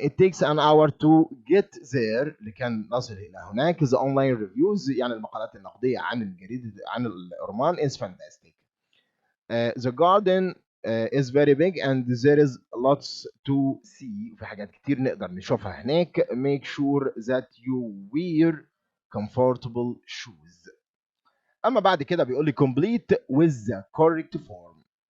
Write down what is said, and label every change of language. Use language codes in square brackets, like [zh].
[en] It takes an hour to get there. [ar] لكي نصل إلى هناك. [en] The online reviews [ar] يعني المقالات النقدية عن الجديد عن [en] الأورمان is fantastic. The garden is very big and there is lots to see. [ar] في حاجات كتير نقدر نشوفها هناك. [en] Make sure that you wear comfortable shoes. [ar] أما بعد كده بيقول لي [en] complete with the correct form.